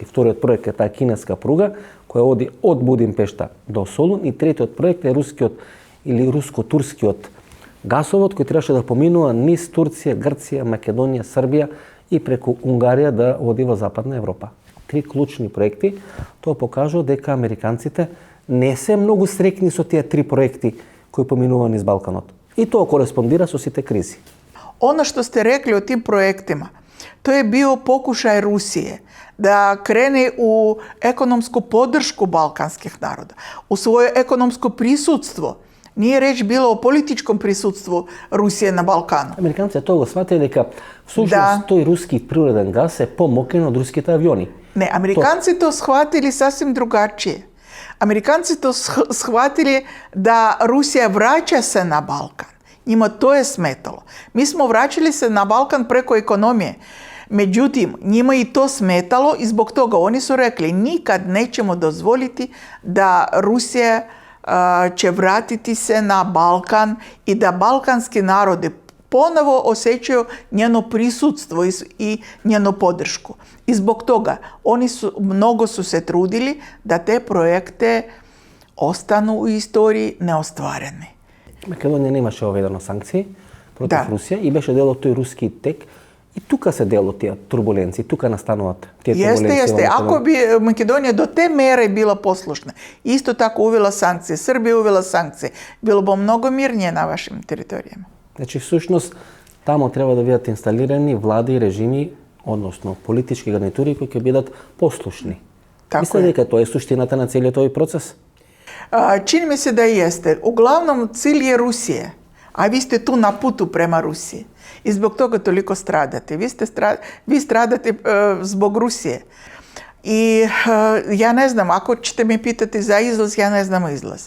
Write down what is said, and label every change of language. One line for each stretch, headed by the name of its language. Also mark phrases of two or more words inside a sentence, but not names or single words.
Macedonian: Вториот проект е таа кинеска пруга која оди од Будимпешта до Солун и третиот проект е рускиот или руско-турскиот гасовод кој требаше да поминува низ Турција, Грција, Македонија, Србија и преку Унгарија да оди во Западна Европа. 3 клучни проекти. Тоа покажува дека американците не се многу среќни со тие 3 проекти кои поминува низ Балканот. И тоа кореспондира со сите кризи.
Serbian: Ono što ste rekli o tim projektima, to je bio pokušaj Rusije da krene u ekonomsku podršku balkanskih naroda, u svoje ekonomsko prisutstvo. Nije reč bilo o političkom prisutstvu Rusije na Balkanu.
Macedonian: Американците тоа го сватиле дека всушност тој руски природен газ е помокен од руските авиони.
Serbian: Ne, Amerikanci to shvatili sasvim drugačije. Amerikanci to shvatili da Rusija vraća se na Balkan. Njima to je smetalo. Mi smo vraćali se na Balkan preko ekonomije. Međutim, njima i to smetalo i zbog toga oni su rekli nikad nećemo dozvoliti da Rusija će vratiti se na Balkan i da balkanski narodi ponovo osjećaju njeno prisutstvo i njenu podršku. I zbog toga mnogo su se trudili da te projekte ostanu u istoriji neostvareni.
Macedonian: Македонија немаше оведено санкции против Русија и беше дел од тој руски тек. И тука се дел од тие турбуленции, тука настануваат тие турбуленции.
Serbian: Jeste. Ako bi Makedonija do te mere bila poslušna, isto tako uvela sankcije, Srbija uvela sankcije, bilo bi mnogo mirnije na vašim teritorijama.
Macedonian: Значи, всушност, тамо треба да бидат инсталирани влади и режими, односно политички гарнитури кои ќе бидат послушни. Мислите дека тоа е суштината на целиот овој процес?
Serbian: Čini mi se da jeste. Uglavnom cilj je Rusije, a vi ste tu na putu prema Rusiji. I zbog toga toliko stradate. Vi stradate zbog Rusije. I ja ne znam, ako ćete me pitati za izlaz, ja ne znam izlaz.